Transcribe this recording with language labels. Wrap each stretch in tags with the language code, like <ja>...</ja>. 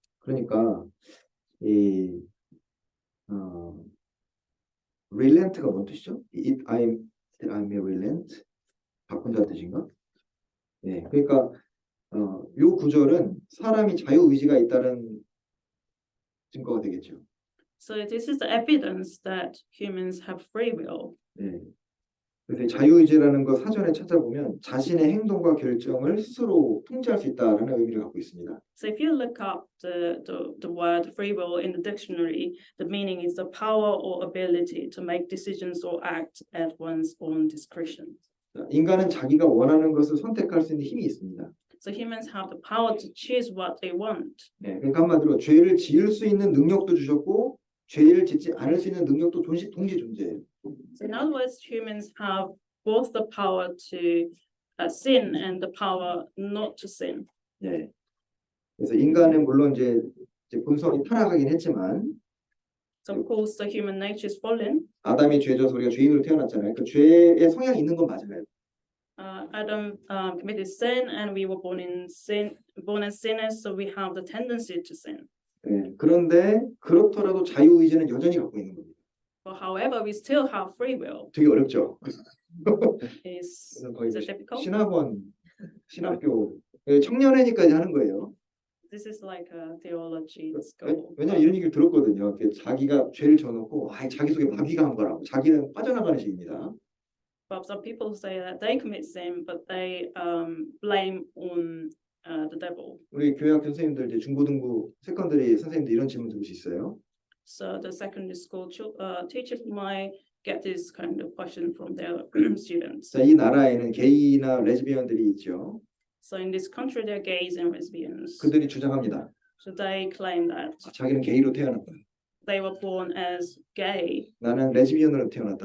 <ko>그러니까 이 relent가 뭔 뜻이죠?</ko> <en>I may relent</en> <ko>바꾼다는 뜻인가? 네. 그러니까 요 구절은 사람이 자유 의지가 있다는 증거가 되겠죠.</ko> <en>So this is the evidence that humans have free will.</en> <ko>예. 그래서 이 자유의지라는 거 사전에 찾아보면 자신의 행동과 결정을 스스로 통제할 수 있다라는 의미를 갖고 있습니다.</ko> <en>So if you look up the word free will in the dictionary, the meaning is the power or ability to make decisions or act at one's own discretion.</en> <ko>자, 인간은 자기가 원하는 것을 선택할 수 있는 힘이 있습니다.</ko> <en>So humans have the power to choose what they want.</en> <ko>네, 그러니까 한마디로 죄를 지을 수 있는 능력도 주셨고 죄를 짓지 않을 수 있는 능력도 동시 존재해요.</ko> <en>So in other words, humans have both the power to sin and the power not to sin.</en> <ko>네. 그래서 인간은 물론 이제 본성이 타락하긴 했지만</ko> <en>So of course, the human nature is fallen.</en> <ko>아담이 죄져서 우리가 죄인으로 태어났잖아요. 그 죄의 성향이 있는 건 맞아요.</ko> <en>Adam committed sin, and we were born as sinners, so we have the tendency to sin.</en> <ko>네, 그런데 그렇더라도 자유의지는 여전히 갖고 있는 겁니다.</ko> <en>But however, we still have free will.</en> <ko>되게 어렵죠.</ko> <en>Is</en> <ko>그래서 거의</ko> <en>it difficult?</en> <ko>신학원, 신학교 청년회니까 하는 거예요.</ko> <en>This is like a theology school.</en> <ko>왜냐면 이런 얘기를 들었거든요. 자기가 죄를 져놓고 자기 속에 마귀가 한 거라고. 자기는 빠져나가는 식입니다.</ko> <en>But some people say that they commit sin, but they blame on the devil.</en> <ko>우리 교회학 선생님들 이제 중고등부 세컨더리 선생님들 이런 질문 들을 수 있어요.</ko> <en>So the secondary school teachers might get this kind of question from their students.</en> <ko>자, 이 나라에는 게이나 레즈비언들이 있죠.</ko> <en>So in this country, there are gays and lesbians.</en> <ko>그들이 주장합니다.</ko> <en>So they claim that</en> <ko>자기는 게이로 태어났다.</ko> <en>they were born as gay,</en> <ko>나는 레즈비언으로 태어났다.</ko>